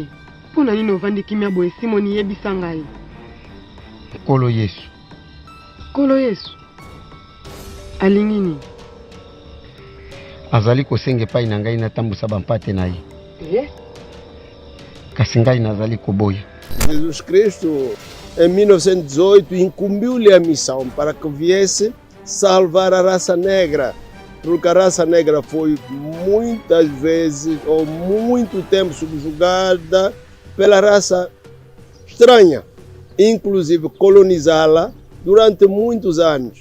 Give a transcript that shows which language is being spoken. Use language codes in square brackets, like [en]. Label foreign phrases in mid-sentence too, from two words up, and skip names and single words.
[ln] Pona nini ovandi kimia boye Simoni yebisa ngai? Nkolo Yesu. Nkolo Yesu? Alingi nini? Azali kosenge pai na ngai natambusa bampate na ye. Kasi ngai nazali koboya. [pt] Jesus Cristo, em 1918, incumbiu-lhe a missão para que viesse salvar a raça negra, porque a raça negra foi muitas vezes ou muito tempo subjugada pela raça estranha, inclusive colonizá-la durante muitos anos.